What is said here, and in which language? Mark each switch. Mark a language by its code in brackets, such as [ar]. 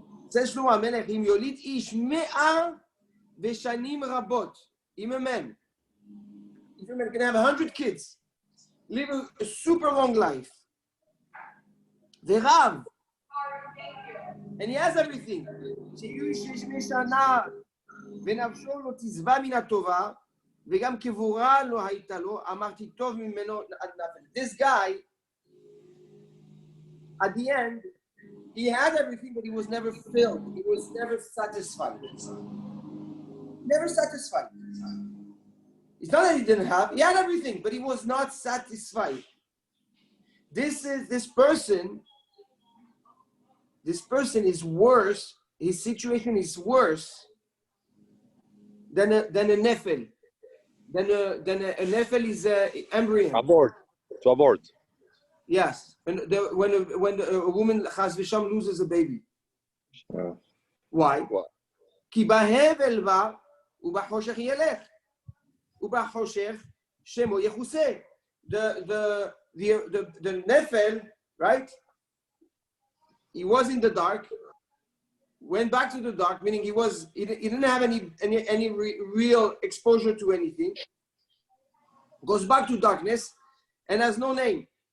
[en] Says Shlomo HaMelech, [he] "Im yolit ish me'a v'shanim rabot." [en] If a man can have 100 kids, live a super long life, v'rav, and he has everything. [he] שיהיו 600 שנה ונפשו לא תשבע מן הטובה וגם כבורה לא הייתה לו, אמרתי טוב ממנו עד נפל. [en] This guy, at the end, he had everything, but he was never filled. He was never satisfied. Never satisfied. It's not that he didn't have, he had everything, but he was not satisfied. This person is worse, his situation is worse than a nefel. A nefel is an embryo. To abort. Yes, and when a woman chas v'sham loses a baby. Why? [he] כי בהבל בא ובחושך ילך ובחושך שמו יכוסה. [en] The nefel, right? He was in the dark, went back to the dark, meaning he didn't have any real exposure to anything. Goes back to darkness and has no name.